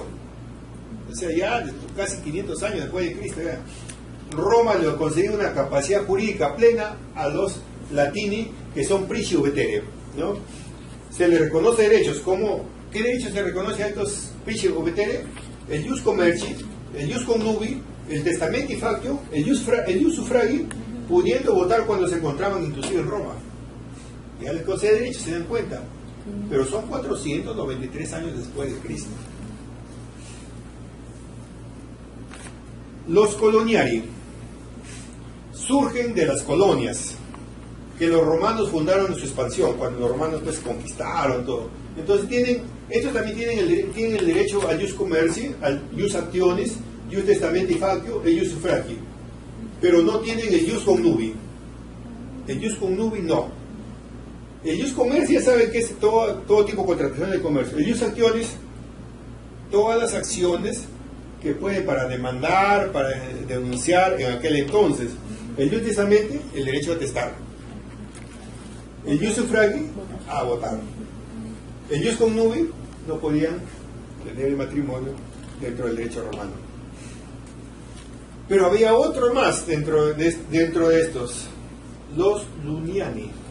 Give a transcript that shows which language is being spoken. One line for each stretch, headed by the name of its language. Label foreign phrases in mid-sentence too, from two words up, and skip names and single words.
Spanish: O sea, ya casi 500 años después de Cristo, ya. Roma le concedió una capacidad jurídica plena a los latini, que son prici o vetere, ¿no? Se les reconoce derechos. ¿Qué derechos se reconoce a estos prici o vetere? El
Latin: ius commerci,
Spanish: el
Latin: ius connubi,
Spanish: el
Latin: testamenti factio,
Spanish: el
Latin: ius suffragi,
Spanish: pudiendo votar cuando se encontraban inclusive en Roma. Ya les concede derechos, se dan cuenta, pero son 493 años después de Cristo. Los coloniari surgen de las colonias que los romanos fundaron en su expansión, cuando los romanos pues conquistaron todo. Entonces estos también tienen el derecho al
Latin: ius commerci,
Spanish: al
Latin: ius actionis, ius testamenti factio
Spanish: e
Latin: ius suffragi,
Spanish: pero no tienen el
Latin: ius connubi.
Spanish: El
Latin: ius connubi
Spanish: no. El
Latin: ius commerci
Spanish: ya saben que es todo tipo de contratación de comercio. El
Latin: ius actionis,
Spanish: todas las acciones que pueden para demandar, para denunciar en aquel entonces. El
Latin: ius testamenti,
Spanish: el derecho a testar. El
Latin: ius suffragi,
Spanish: a votar. El
Latin: ius connubi,
Spanish: no podían tener el matrimonio dentro del derecho romano. Pero había otro más dentro de estos, los luniani.